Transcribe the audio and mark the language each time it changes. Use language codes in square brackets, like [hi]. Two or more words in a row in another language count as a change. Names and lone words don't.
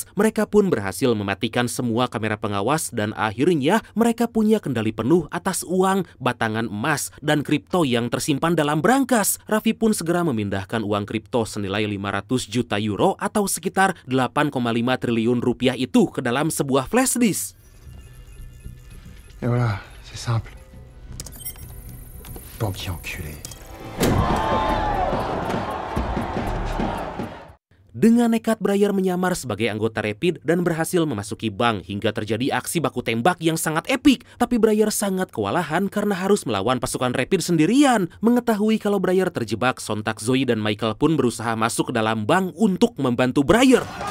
[id] Mereka pun berhasil mematikan semua kamera pengawas dan akhirnya mereka punya kendali penuh atas uang, batangan emas, dan kripto yang tersimpan dalam brankas. Raffi pun segera memindahkan uang kripto senilai 500 juta euro atau sekitar 8,5 triliun rupiah itu ke dalam sebuah [en] flash disk. [fr] Et voilà, c'est simple. Banquier enculé. [id] Dengan nekat Brayer menyamar sebagai anggota Rapid dan berhasil memasuki bank hingga terjadi aksi baku tembak yang sangat epik. Tapi Brayer sangat kewalahan karena harus melawan pasukan Rapid sendirian. Mengetahui kalau Brayer terjebak, sontak Zoe dan Michael pun berusaha masuk ke dalam bank untuk membantu Brayer.